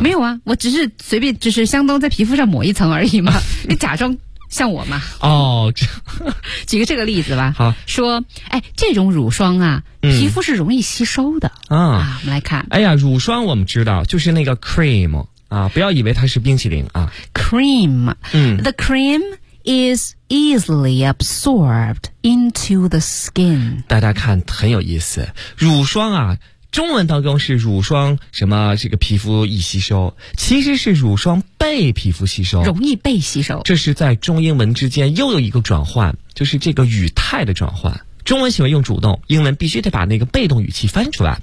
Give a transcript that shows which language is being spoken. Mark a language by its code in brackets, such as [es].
[zh] 没有啊，我只是随便，只是相当在皮肤上抹一层而已嘛。你假装像我嘛。哦，举个这个例子吧。好，说，哎，这种乳霜啊，皮肤是容易吸收的。嗯，啊，我们来看。哎呀，乳霜我们知道，就是那个 cream。啊，不要以为它是冰淇淋啊。 [en] Cream. The cream is easily absorbed into the skin. [zh] 大家看很有意思。乳霜啊，中文当中是乳霜什么这个皮肤易吸收，其实是乳霜被皮肤吸收。容易被吸收。这是在中英文之间又有一个转换，就是这个语态的转换。中文喜欢用主动，英文必须得把那个被动语气翻出来。